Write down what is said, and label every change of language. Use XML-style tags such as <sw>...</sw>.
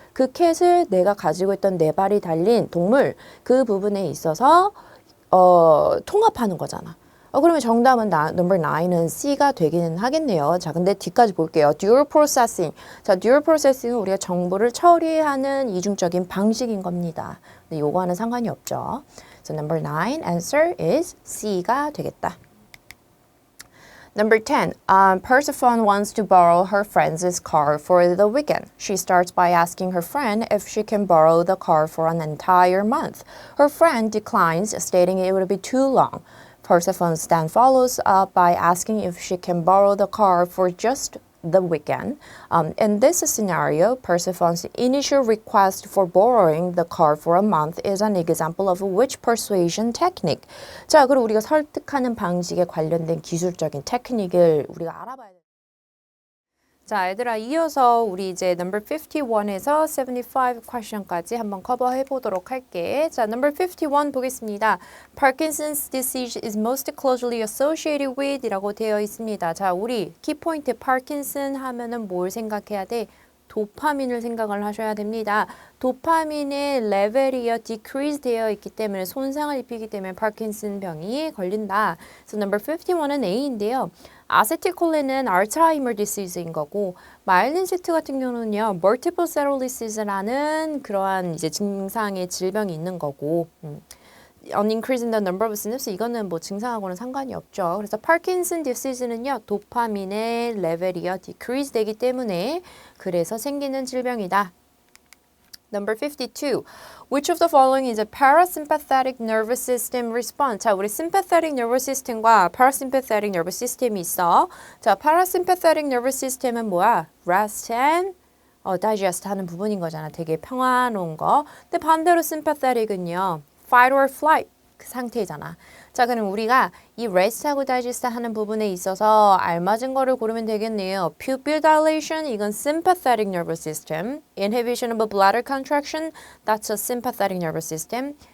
<ko>그 캣을 내가 가지고 있던 네 발이 달린 동물 그 부분에 있어서 통합하는 거잖아. 그러면 정답은 number 9은 C가 되기는 하겠네요. 자, 근데 뒤까지 볼게요. Dual processing. 자, dual processing은 우리가 정보를 처리하는 이중적인 방식인 겁니다. 근데 요거와는 상관이 없죠.</ko> <en>So number 9 answer is</en> <ko>C가 되겠다.</ko> <en>Number 10, Persephone wants to borrow her friend's car for the weekend. She starts by asking her friend if she can borrow the car for an entire month. Her friend declines, stating it would be too long. Persephone then follows up by asking if she can borrow the car for just the weekend. In this scenario, Persephone's initial request for borrowing the car for a month is an example of which persuasion technique?</en> <ko>자, 그리고 우리가 설득하는 방식에 관련된 기술적인 테크닉을 우리가 알아봐야 돼. 자, 얘들아, 이어서 우리 이제 number 51에서 75 question까지 한번 커버해 보도록 할게. 자, number 51 보겠습니다.</ko> <en>Parkinson's disease is most closely associated with</en> <ko>이라고 되어 있습니다. 자, 우리 키포인트 파킨슨 하면은 뭘 생각해야 돼? 도파민을 생각을 하셔야 됩니다. 도파민의 레벨이요 decrease 되어 있기 때문에 손상을 입히기 때문에 파킨슨 병이 걸린다. So number 51은 A인데요. 아세틸콜린은 알츠하이머 디시즈인 거고 마일린시트 같은 경우는요. 멀티플 세롤리시스라는 그러한 이제 증상의 질병이 있는 거고</ko> <en>an increase in the number of synapses</en> <ko>이거는 뭐 증상하고는 상관이 없죠. 그래서 파킨슨 디시즈는요. 도파민의 레벨이요 decrease 되기 때문에 그래서 생기는 질병이다.</ko> <en>Number 52. Which of the following is a parasympathetic nervous system response? 자, 우리 sympathetic nervous system과 parasympathetic nervous system이 있어. 자, parasympathetic nervous system은 뭐야? Rest and digest</en> <ko>하는 부분인 거잖아. 되게 평화로운 거. 근데 반대로 sympathetic은요.</ko> <en>Fight or flight</en> <ko>그 상태잖아. 자, 그럼 우리가 이 rest하고 digest 하는 부분에 있어서 알맞은 거를 고르면 되겠네요.</ko> <en>Pupil dilation,</en> <ko>이건</ko> <en>sympathetic nervous system. Inhibition of bladder contraction, that's a sympathetic nervous system.</en>